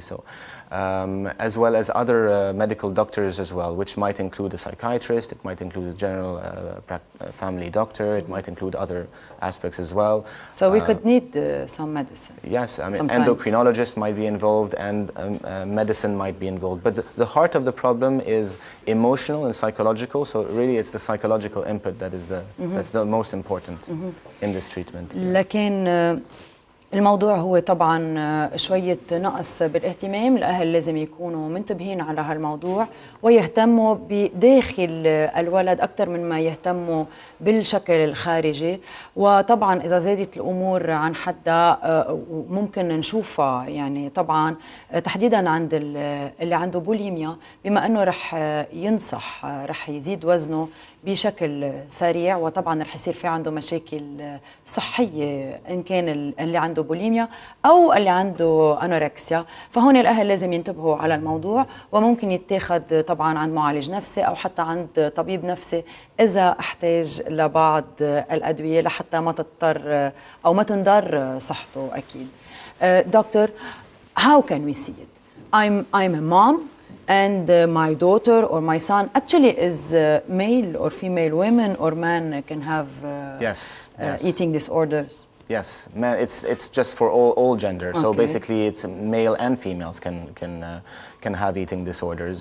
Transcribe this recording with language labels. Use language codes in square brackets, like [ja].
[en] So, as well as other medical doctors as well, which might include a psychiatrist, it might include a general family doctor, it might include other aspects as well. So we could need some medicine. Yes, I mean, sometimes. Endocrinologist might be involved and medicine might be involved. But the heart of the problem is emotional and psychological, so really it's the psychological input that is that's the most important in this treatment. [ar] لكن الموضوع هو طبعا شوية نقص بالاهتمام. الأهل لازم يكونوا منتبهين على هالموضوع ويهتموا بداخل الولد أكثر من ما يهتموا بالشكل الخارجي. وطبعا إذا زادت الأمور عن حدها ممكن نشوفها، يعني طبعا تحديدا عند اللي عنده بوليميا، بما أنه رح ينصح، رح يزيد وزنه بشكل سريع، وطبعا رح يصير في عنده مشاكل صحية إن كان اللي عنده بوليميا أو اللي عنده أنوركسيا. فهون الأهل لازم ينتبهوا على الموضوع، وممكن يتاخد طبعا عند معالج نفسي أو حتى عند طبيب نفسي إذا احتاج لبعض الأدوية لحتى ما تضطر أو ما تنضر صحته. أكيد. Doctor, [en] how can we see it? I'm a mom, and my daughter or my son actually is male or female, women or men can have Yes, yes. eating disorders. Yes, it's just for all genders. So Okay. basically, it's male and females can have eating disorders.